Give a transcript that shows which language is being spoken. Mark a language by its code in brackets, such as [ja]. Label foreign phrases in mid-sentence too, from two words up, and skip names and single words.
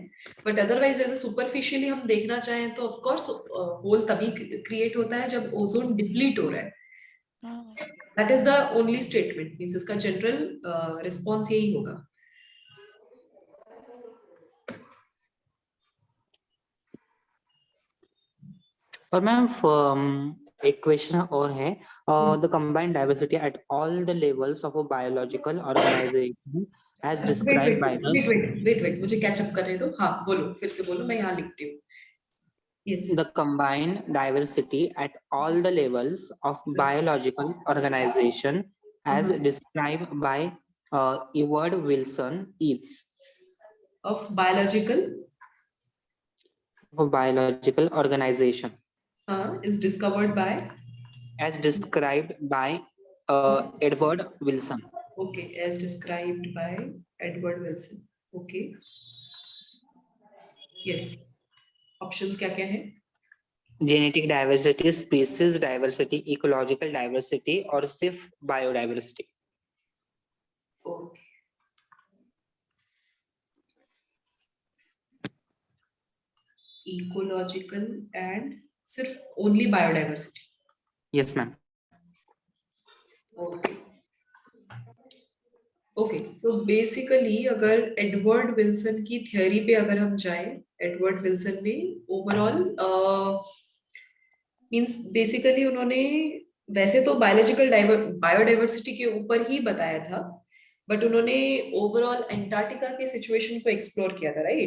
[hi] बट अदरवाइज ऐसे सुपरफिशियली हम देखना चाहें तो [en] of course [hi] होल तभी क्रिएट होता है जब [en] ozone deplete [hi] हो रहा है। [en] That is the only statement, [hi] मींस इसका [en] general response [hi] यही होगा। और मैम एक क्वेश्चन और है, [en] The combined diversity at all the levels of a biological organization as वेट डिस्क्राइब्ड वेट by the wait wait wait wait [hi] मुझे कैचअप करने दो। हाँ बोलो, फिर से बोलो, मैं यहाँ लिखती हूँ। [en] यस, the combined diversity at all the levels of biological organization as described by Edward Wilson is of biological biological organization is discovered by, as described by Edward Wilson. OK, as described by Edward Wilson. OK, yes, [hi] ऑप्शंस क्या क्या है? [en] Genetic diversity, species diversity, ecological diversity [hi] और सिर्फ [en] biodiversity. OK, ecological and सिर्फ only biodiversity. Yes ma'am. OK OK, [hi] तो बेसिकली अगर एडवर्ड विल्सन की थ्योरी पे अगर हम जाएं, एडवर्ड विल्सन ने [en] overall means basically [hi] उन्होंने वैसे तो बायोडाइवर्सिटी के ऊपर ही बताया था, बट उन्होंने ओवरऑल अंटार्कटिका के सिचुएशन को एक्सप्लोर किया था, राइट?